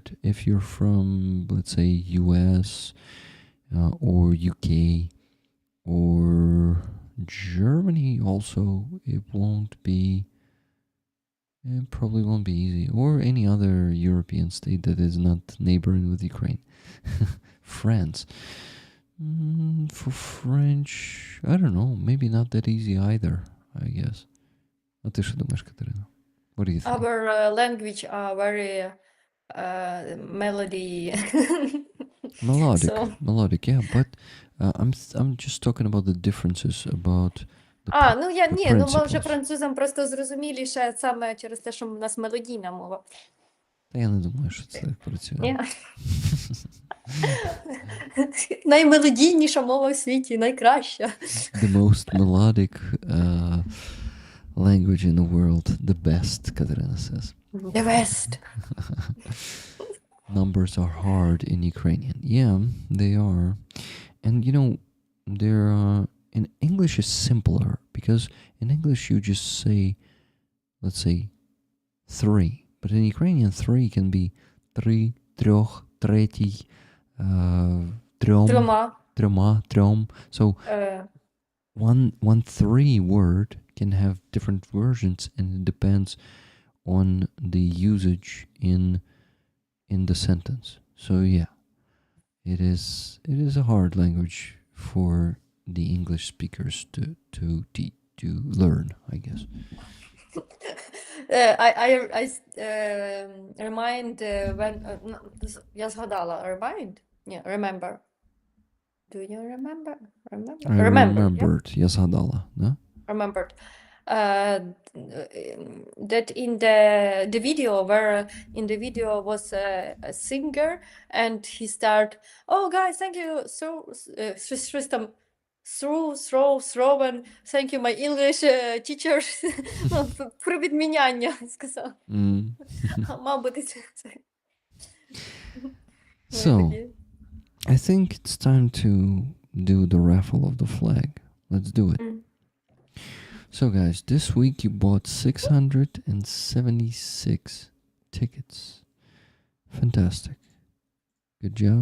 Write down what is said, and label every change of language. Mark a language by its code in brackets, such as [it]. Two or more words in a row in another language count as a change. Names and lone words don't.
[en] If you're from, let's say, US or UK or Germany also, it probably won't be easy. Or any other European state that is not neighboring with Ukraine. France. For French, I don't know. Maybe not that easy either, I guess. [uk] А ти що думаєш, Катерина? [en] What do you think? Our language are very melody. Melodic, So- melodic, yeah. But I'm just talking about the differences about the [uk] Ні, може [en] principles. [uk] французам просто зрозуміліше саме через те, що в нас мелодійна мова. Та я не думаю, що це так працює. Ні. Наймелодійніша мова в світі, найкраща. [en] The most melodic language in the world, the best, Katerina says. The best. Numbers are hard in Ukrainian. Yeah, they are. And you know, they're in English is simpler because in English you just say, let's say, 3. But in Ukrainian, 3 can be 3, [uk] трьох, третій, трьом, трьом. [en] So one 3 word can have different versions, and it depends on the usage in the sentence. So yeah, it is a hard language for the English speakers to learn, I guess. I remind when [uk] я згадала [en] remind? Ні, remember. Do you remember? I remembered. [uk] Я згадала, да? [en] Remembered. That in the video was a singer and he start, oh guys, thank you [uk] щось там [en] throw and thank you my English teacher. [uk] Про відміняння сказав. Мабуть, це. [en] So, I think it's time to do the raffle of the flag. Let's do it. So guys, this week you bought 676 tickets. Fantastic. Good job.